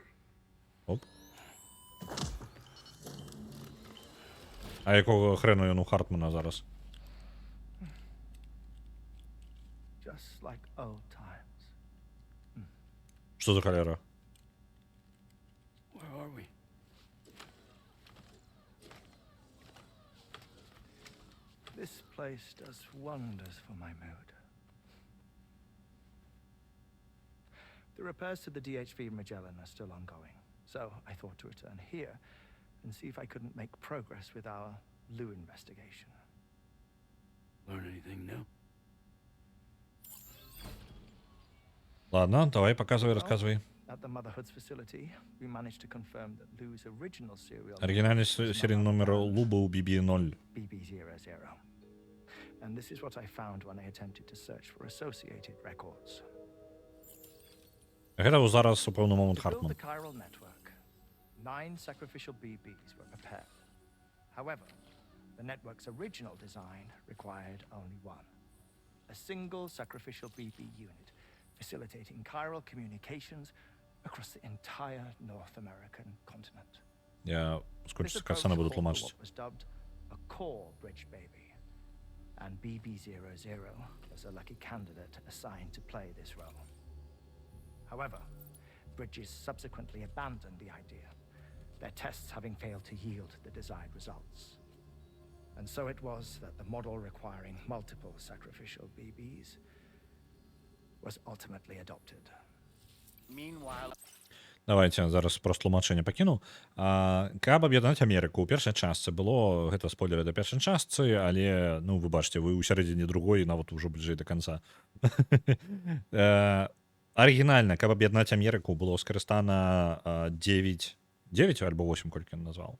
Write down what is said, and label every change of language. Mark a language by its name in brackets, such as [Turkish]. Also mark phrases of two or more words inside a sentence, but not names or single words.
[Belarusian] Оп. А [Russian] якого хрену [Belarusian] ён у Хартмана зараз? [English] Just like old times. [Belarusian] Што за халера? [English] Where are we? This place does wonders for my mood. The repairs to the DHV Magellan are still ongoing, so I thought to return here and see if I couldn't make progress with our Lou investigation. Learn anything new? [Russian] Ладно, давай, показывай, рассказывай. At the Motherhood's facility, we managed to confirm that Lou's original serial Оригинальный серийный номер Лу был BB0. BB00. [English] And this is what I found when I attempted to search for associated records. [Belarusian] Гэта зараз у пэўны момант [English] To build Хартман. the chiral network, 9 sacrificial BBs were prepared. However, the network's original design required only one. A single sacrificial BB unit, facilitating chiral communications across the entire North American continent. [Belarusian] Я [English] This [Belarusian] скончу [English] approach [Belarusian] скасана буду [English] called for [Belarusian] тлумачить. [English] what was dubbed a core bridge baby. and BB-00 was a lucky candidate assigned to play this role. However, Bridges subsequently abandoned the idea, their tests having failed to yield the desired results. And so it was that the model requiring multiple sacrificial BBs was ultimately adopted. Meanwhile, [Belarusian] Давайте зараз просто тлумачэнне пакіну. Каб аб'яднаць Амерыку, у першай частцы было, гэта спойлеры да першай частцы, але, ну, вы бачыце, вы ў сярэдзіне другой, нават ужо бліжэй да канца. Арыгінальна, каб аб'яднаць Амерыку, было скарыстана 9 альбо 8, колькі ён назваў.